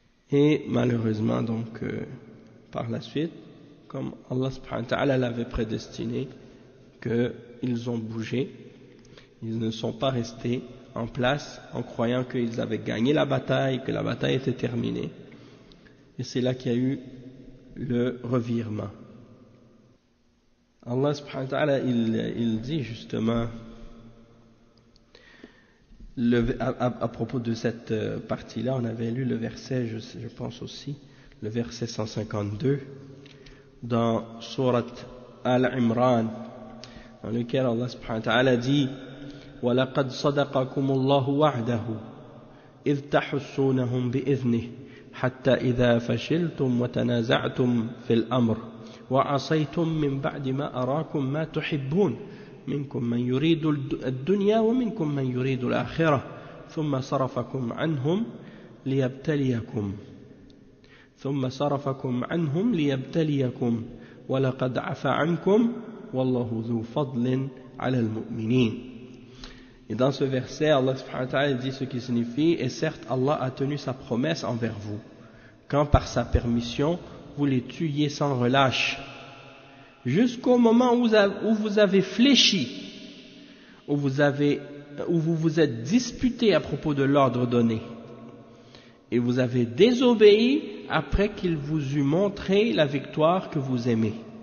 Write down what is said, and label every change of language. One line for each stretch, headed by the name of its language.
French: Et malheureusement, donc, par la suite, comme Allah subhanahu wa ta'ala l'avait prédestiné, qu'ils ont bougé, ils ne sont pas restés en place en croyant qu'ils avaient gagné la bataille, que la bataille était terminée. Et c'est là qu'il y a eu le revirement. Allah subhanahu wa ta'ala, il dit justement, à propos de cette partie-là, on avait lu le verset, je pense aussi, le verset 152, dans Surat Al-Imran, dans lequel Allah subhanahu wa ta'ala dit
Arabic: وَلَقَدْ صَدَقَكُمُ اللَّهُ وَعْدَهُ إِذْ تَحُسُّونَهُمْ بِإِذْنِهِ حَتَّى إِذَا فَشِلْتُمْ وَتَنَازَعْتُمْ فِي الْأَمْرِ وَعَصَيْتُمْ مِنْ بَعْدِ مَا أَرَاكُمْ مَا تُحِبُّونَ منكم من يريد الدنيا ومنكم من يريد الآخرة ثم صرفكم عنهم ليبتليكم ولقد عفا عنكم والله ذو فضل على المؤمنين.
French: Et dans ce verset, Allah subhanahu wa ta'ala dit ce qui signifie: et certes Allah a tenu sa promesse envers vous, quand par sa permission vous les tuiez sans relâche, jusqu'au moment où vous avez fléchi, où vous vous êtes disputé à propos de l'ordre donné, et vous avez désobéi après qu'il vous eut montré la victoire que vous aimez.